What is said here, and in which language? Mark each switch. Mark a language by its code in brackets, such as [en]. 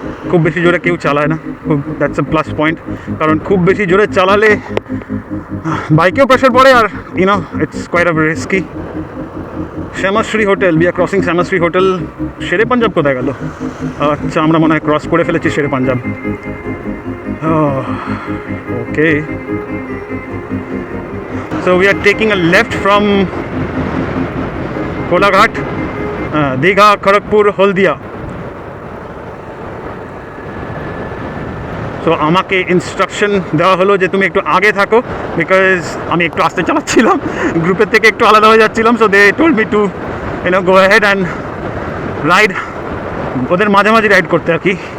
[bn] খুব বেশি জোরে কেউ চালায় না, খুব [en] that's a plus point, [bn] কারণ খুব বেশি জোরে চালালে বাইকেও প্রেশার পড়ে, আর [en] You know it's quite a risky. Shyamashree hotel, we are crossing Shyamashree hotel. Shere Punjab [bn] কোথায় গেল? আচ্ছা, আমরা মনে হয় ক্রস করে ফেলেছি শেরে পাঞ্জাব। [en] Okay, so we are taking a left from Kolaghat, Digha, Kharagpur, Holdia. [bn] So আমাকে ইনস্ট্রাকশন দেওয়া হলো যে তুমি একটু আগে থাকো, বিকজ আমি একটু আস্তে চালাচ্ছিলাম, গ্রুপের থেকে একটু আলাদা হয়ে যাচ্ছিলাম। [en] so they told me to go ahead and ride, [bn] ওদের মাঝামাঝি রাইড করতে আর কি।